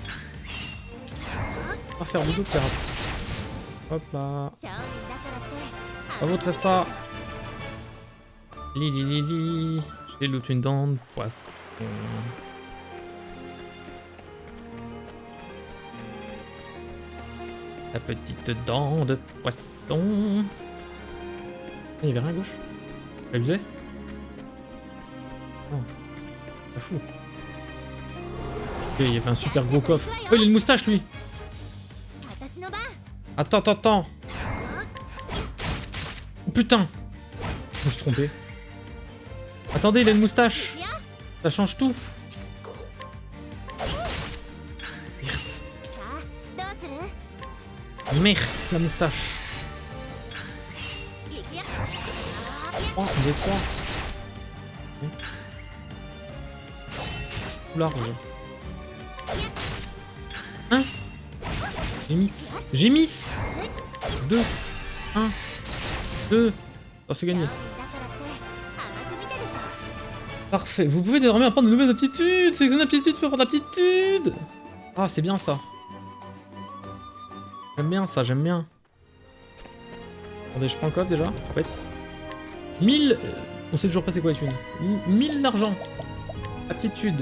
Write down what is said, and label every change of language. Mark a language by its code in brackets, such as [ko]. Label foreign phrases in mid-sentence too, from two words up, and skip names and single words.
[fr] On va faire dodo qui rate. Hop là. [ja] 商人だからって [fr] Bravo Tressa. Lili Lili. J'ai loot une dent de poisson. La petite dent de poisson. Il y avait rien à gauche. T'as abusé? Oh. Pas fou. Ok, il y avait un super gros coffre. Oh, il a une moustache lui. [ja] 私の番 [fr] Attends, attends, attends. Oh putain. Je me suis trompé. Attendez, il a une moustache. Ça change tout. Merde. [ja] さあどうする [fr] Merde, la moustache. [ja] いくよ [fr] 3, 2, 3. Tout large. Hein? J'ai miss. J'ai miss. 2, 1, 2. Oh, c'est gagné. [ja] 商人だからって甘く見たでしょ [fr] Parfait. Vous pouvez désormais apprendre de nouvelles aptitudes. Sélectionne une aptitude pour apprendre l'aptitude. Ah, c'est bien ça. J'aime bien ça, j'aime bien. Attendez, je prends le coffre déjà. Ouais. 1000. On sait toujours pas c'est quoi les thunes. 1000 d'argent. Aptitude.